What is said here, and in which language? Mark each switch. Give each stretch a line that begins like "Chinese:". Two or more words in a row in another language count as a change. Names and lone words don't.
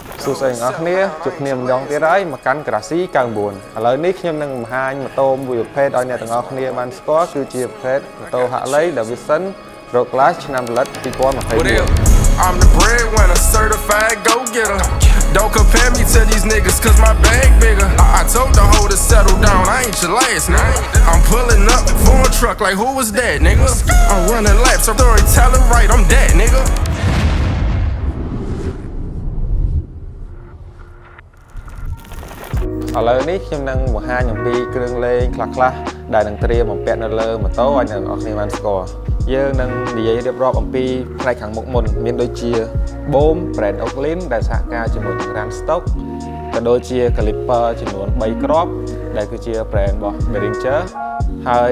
Khmer: សួស្តីអ្នកគ្នាជួបគ្នាម្ដងទៀតហើយមកកាន់ Grassy 99 ឥឡូវនេះខ្ញុំនឹងបង្ហាញម៉ូតូមួយប្រភេទឲ្យអ្នកទាំងអស់គ្នាបានស្គាល់គឺជាប្រភេទម៉ូតូ Harley Davidson Road Clash ឆ្នាំផលិត 2024
English: I'm the breadwinner, certified go-getter. Don't compare me to these niggas, cause my bag bigger. I told the hoe to settle down, I ain't your last, nigga. I'm pulling up for a truck like who was that, nigga? I'm running laps, I'm storytelling right, I'm that, nigga.
Khmer: ឥឡូវនេះខ្ញុំនឹងបង្ហាញអំពីគ្រឿងលេងខ្លះៗដែលនឹងត្រៀមបំពាក់នៅលើម៉ូតូឲ្យអ្នកទាំងអស់គ្នាបានស្គាល់យើងនឹងនិយាយរៀបរាប់អំពីផ្នែកខាងមុខមុនមានដូចជា Boom brand Oaklin ដែលសហការជាមួយនឹង Runstock ក៏ដូចជា Caliper ចំនួន3គ្រាប់ដែលគឺជា brand របស់ Behringer ហើយ